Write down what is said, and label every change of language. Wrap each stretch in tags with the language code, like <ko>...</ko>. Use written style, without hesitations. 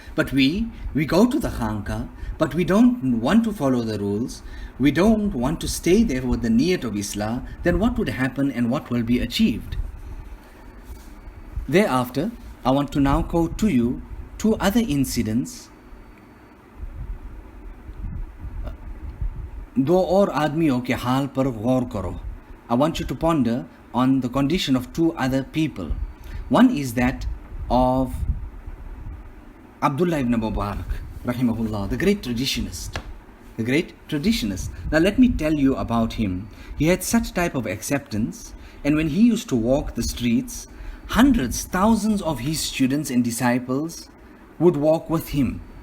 <en>But we go to the khanka, but we don't want to follow the rules. We don't want to stay there with the niyat of Islah. Then what would happen and what will be achieved? Thereafter, I want to now quote to you two other incidents.</en> <hi>दो और आदमियों के हाल पर गौर करो.</hi> <en>I want you to ponder on the condition of two other people. One is that of Abdullah ibn Mubarak, rahimahullah, the great traditionist. The great traditionist. Now let me tell you about him. He had such type of acceptance, and when he used to walk the streets, hundreds, thousands of his students and disciples would walk with him.</en>